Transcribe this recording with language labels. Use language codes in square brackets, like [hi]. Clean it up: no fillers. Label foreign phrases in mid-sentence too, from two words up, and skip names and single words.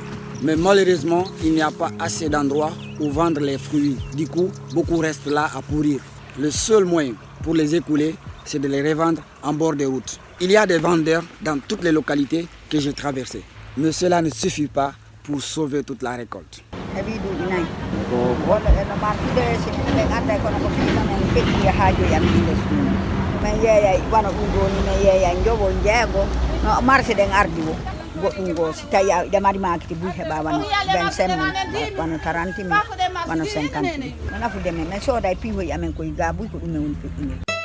[fr] Mais malheureusement, il n'y a pas assez d'endroits où vendre les fruits. Du coup, beaucoup restent là à pourrir. Le seul moyen pour les écouler, c'est de les revendre en bord de route. Il y a des vendeurs dans toutes les localités que j'ai traversées. Mais cela ne suffit pas pour sauver toute la récolte. [ff] goɗɗum go si tawi a ɗemari makiti buy heɓa wano 25 mille wano 30 mille wano 50 mille no nafude men min sooda e piihoji amen koye ga buy ko ɗum men woni feƴƴinel.